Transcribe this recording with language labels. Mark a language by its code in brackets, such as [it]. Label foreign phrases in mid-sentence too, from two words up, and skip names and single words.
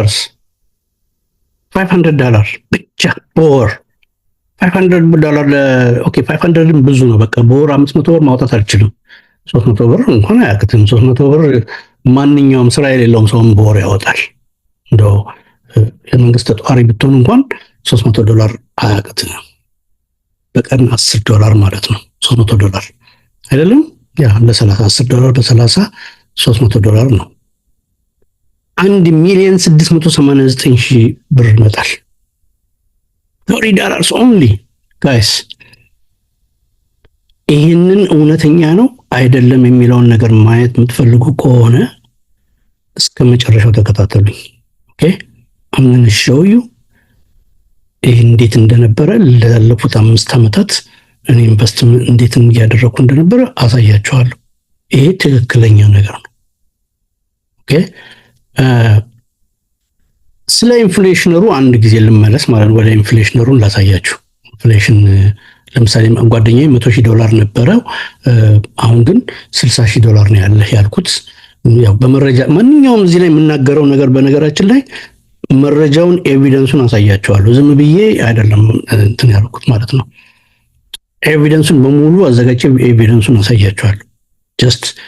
[am] $500 ብቻ በወር $500 ኦኬ። 500 ብዙ ነው። በቃ በወር 500 ብር ማውጣት አልችልም። 300 ብር እንኳን አያቅትም። 300 ብር ማንኛውም ስራ የሌለውም ሰውም በወር ያወጣል። እንደው የመንግስት ተጧሪ ብትሆን እንኳን $300 አያቅትም። በቀን $10 ማለት ነው። $300 አይደለም? ያ ለ30 $10 በ30 $300 ነው። $1,689,000 ብር ይመጣል። $30 [en] only guys። [am] ይህንን እውነተኛ ነው አይደለም የሚለውን ነገር ማየት የምትፈልጉ ከሆነ እስከ መጨረሻው ተከታተሉኝ። ኦኬ [en] I'm going to show you [am] ይህ እንዴት እንደነበረ ላለፉት 5 ዓመታት እኔ ኢንቨስትመንት እንዴት እያደረኩ እንደነበረ አሳያችኋለሁ። ይሄ ትክክለኛ ነገር ነው። ኦኬ ስለ ኢንፍሌሽነሩ አንድ ጊዜ ልመለስ ማለት ነው። ወደ ኢንፍሌሽነሩን ላሳያችሁ። ኢንፍሌሽን ለምሳሌ ጓደኛዬ $100,000 ነበረው፣ አሁን ግን $60,000 ነው ያልኩት። ያው በመረጃ ማንኛውም እዚህ ላይ የምናገረው ነገር በነገራችን ላይ መረጃውን ኤቪደንሱን አሳያቸዋለሁ። ዝም ብዬ አይደለም እንትን ያልኩት ማለት ነው። ኤቪደንሱን በሙሉ አዘጋጅቼ ኤቪደንሱን አሳያቸዋለሁ። ጀስት